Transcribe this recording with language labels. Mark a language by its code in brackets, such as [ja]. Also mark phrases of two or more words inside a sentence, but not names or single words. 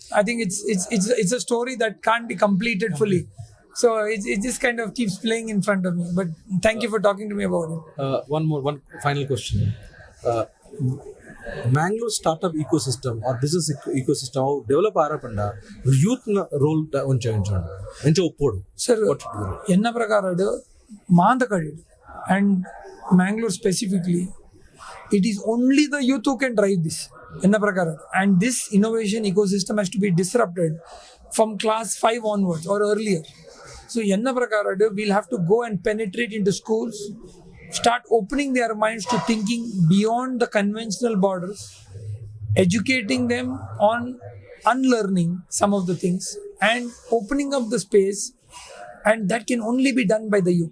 [en] I think it's a story that can't be completed fully. So it just kind of keeps playing in front of me. But thank you for talking to me about it. One final question. Mangalore startup ecosystem or business ecosystem how develop ಆರಪಂಡ youth role [tcy] ಎಂಚ ಒಪ್ಪೋಡು ಸರ್ ಎನ್ನ ಪ್ರಕಾರ ಮಾಂತಕಡಿ [en] and Mangalore specifically, it is only the youth who can drive this [tcy] enna prakara, [en] and this innovation ecosystem has to be disrupted from class 5 onwards or earlier. So [tcy] enna prakara [en] we'll have to go and penetrate into schools, start opening their minds to thinking beyond the conventional borders, educating them on unlearning some of the things and opening up the space, and that can only be done by the youth.